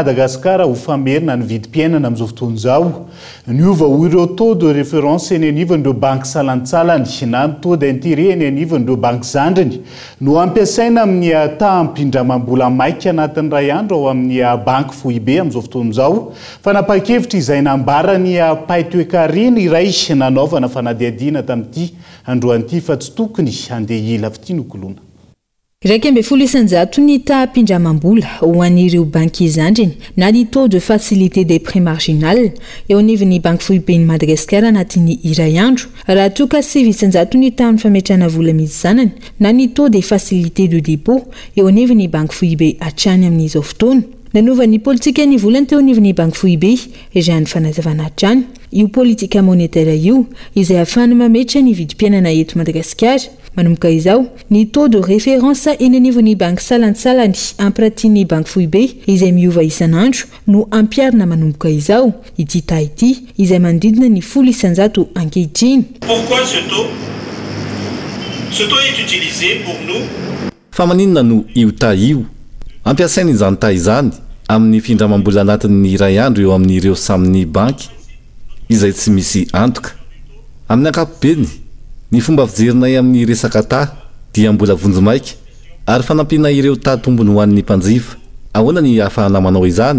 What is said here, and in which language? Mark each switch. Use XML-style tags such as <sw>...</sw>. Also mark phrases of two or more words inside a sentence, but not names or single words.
<mg>Madagasikara ho famerina ny vidim-piainana amin'izao fotoana izao niova ho ireo</mg> <fr>taux de référence</fr> <mg>eny anivon'ireo banky salantsalany na ny</mg> <fr>taux d'intérêt</fr> <mg>eny anivon'ireo banky zandriny no ampiasaina amin'ny tahampindramam-bola maika anatin'ny ray andro ao amin'ny banky fohibe amin'izao fotoana izao fanapa-kevitra izay nambarany pay toe-karena iray nanaovana fanadihadiana tamin'ity androan'ity fa tsy tokony handeha ila avy ity nokolona. Iraika amby folo isanjato ny tahampindramam-bola ho an'ireo banky zandriny na ny</mg> <fr>taux de facilité des prêts marginal</fr> <mg>eo anivon'ny banky fohiben'ny Madagasikara anatin'ny iray andro raha toa ka 9 isanjato ny tamin'ny fametrahana vola mizanany na ny</mg> <fr>taux de facilité de dépôt</fr> <mg>eo anivon'ny banky fohibe hatrany amin'izao fotoana. Nanova ny politika ny volany teo anivon'ny banky fohibe izay ny fanazavana hatrany io politika monetaire io izay ahafahana mametra ny vidim-piainana eto Madagasikara. Manomboka izao ny</mg> <fr>taux de référence</fr> <mg>eny anivon'ny banky salantsalany ampirantian'ny banky fohibe izay miova isan'andro no ampiarina manomboka izao ity ta ity izay manodidina ny 10 isanjato ankehitriny.</mg> <fr>Pourquoi ce taux est utilisé pour nous?</fr> <mg>Fa maninona no io ta io ampiasaina izany ta izany amin'ny findramam-bola anatin'ny iray andro eo amin'ireo samin'ny banky izay tsy misy antoka amin'ny ankapobeny ny fomba fijerinay amin'ny resaka ta dia mbola vonjomaika ary fanampiana ireo ta tombony ho an'ny mpanjifa ahoana ny ahafahana manao izany</mg>